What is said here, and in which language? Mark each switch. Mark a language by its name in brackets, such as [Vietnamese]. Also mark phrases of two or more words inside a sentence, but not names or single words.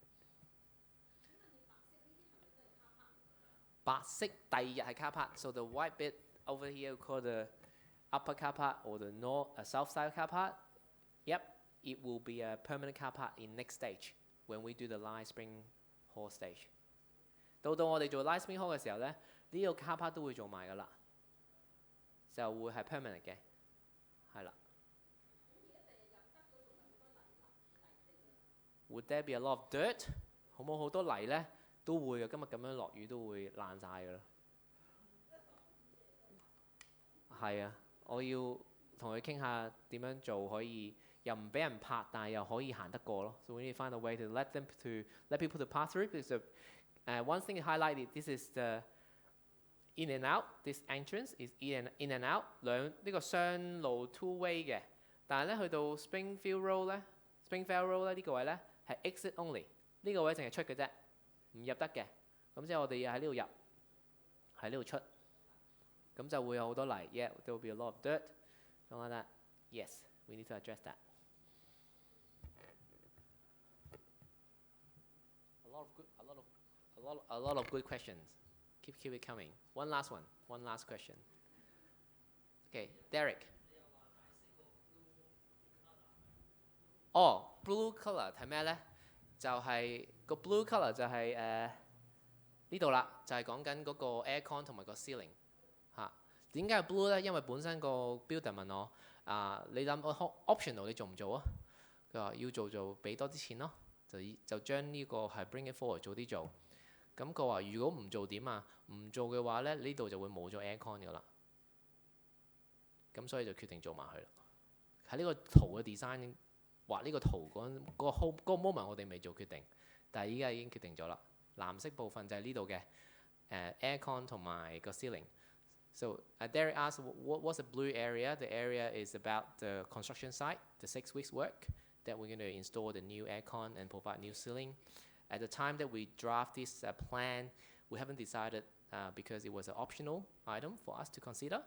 [Cantonese] 白色第二日係 [English] car park, so the white bit over here called the upper car park or the south side car park. Yep, it will be a permanent car park in next stage when we do the Live Spring Hall stage. [Cantonese] 到我哋做 Live Spring Hall 嘅時候咧，呢個 [English] car park [Cantonese] 都會做埋㗎啦，就會係 permanent 嘅，係啦。 [English] Would there be a lot of dirt？ [Cantonese] 好冇好多泥咧？都會嘅，今日咁樣落雨都會爛晒㗎啦。係啊，我要同佢傾下點樣做可以又唔俾人拍，但係又可以行得過咯。 [English] So we need to find a way to let people to pass through. Because one thing highlighted, this is the in and out. This entrance is in and out [Cantonese] 呢個雙路 [English] two way 嘅。 [Cantonese] 但係咧去到 Springfield Road 咧呢個位咧係 [English] exit only， [Cantonese] 呢個位淨係出嘅啫。唔入得嘅，咁即係我哋要喺呢度入，喺呢度出，咁就會有好多泥。 [English] Yeah, there will be a lot of dirt, something like that. Yes, we need to address that. A lot of good questions. Keep it coming. One last question. Okay, Derek. Blue color [Cantonese] 係咩咧？就係個 [English] blue colour [Cantonese] 就係呢度啦，就係講緊嗰個 aircon 同埋個 ceiling 嚇。點解係 blue 咧？因為本身個 builder 問我你諗 optional 你做唔做啊？佢話要做俾多啲錢咯，就將呢個係 [English] bring it forward [Cantonese] 早啲做。咁佢話如果唔做點啊？唔做嘅話咧，呢度就會冇咗 aircon 㗎啦。咁所以就決定做埋佢啦。喺呢個圖嘅 design。畫呢個圖嗰個 moment 我哋未做決定，但係依家已經決定咗啦。藍色部分就係呢度嘅aircon 同埋個 ceiling。 [English] So Derek asked, what's the blue area? The area is about the construction site, the 6 weeks work that we're going to install the new aircon and provide new ceiling. At the time that we draft this plan, we haven't decided because it was an optional item for us to consider.